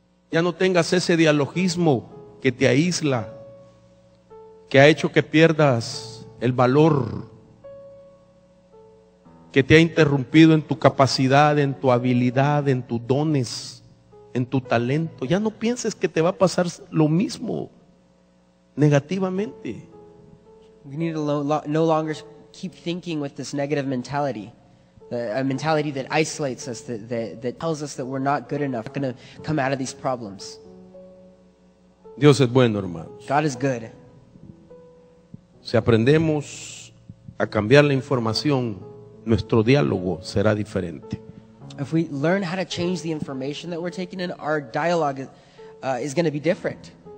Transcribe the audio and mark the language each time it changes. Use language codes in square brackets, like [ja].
[es] Ya no tengas ese dialogismo que te aísla, que ha hecho que pierdas el valor, que te ha interrumpido en tu capacidad, en tu habilidad, en tus dones, en tu talento. Ya no pienses que te va a pasar lo mismo negativamente. [en] We need to no longer keep thinking with this negative mentality. A mentality that isolates us, that tells us that we're not good enough, not going to come out of these problems. [es] Dios es bueno, hermanos. [en] God is good. [es] Si aprendemos a cambiar la información, nuestro diálogo será diferente. [en] If we learn how to change the information that we're taking in, our dialogue is going to be different.